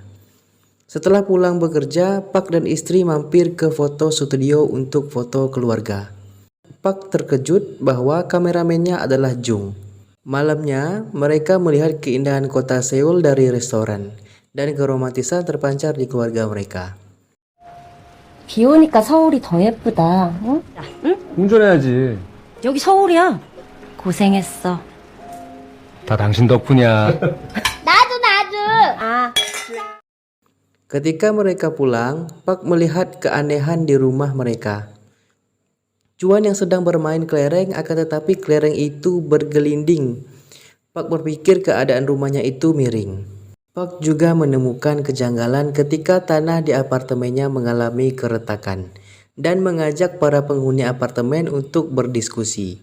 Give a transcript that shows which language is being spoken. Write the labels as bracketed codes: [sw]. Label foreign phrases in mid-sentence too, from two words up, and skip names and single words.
[id] Setelah pulang bekerja, Park dan istri mampir ke foto studio untuk foto keluarga. Park terkejut bahwa kameramennya adalah Jung. Malamnya, mereka melihat keindahan kota Seoul dari restoran, dan keromantisan terpancar di keluarga mereka. [ko] 비 오니까 서울이 더 예쁘다. 응? 응? 운전해야지. 여기 서울이야. 고생했어. 다 당신 덕분이야. 나도. 아. [id] Ketika mereka pulang, Park melihat keanehan di rumah mereka. Juan yang sedang bermain kelereng, akan tetapi kelereng itu bergelinding. Park berpikir keadaan rumahnya itu miring. Park juga menemukan kejanggalan ketika tanah di apartemennya mengalami keretakan dan mengajak para penghuni apartemen untuk berdiskusi.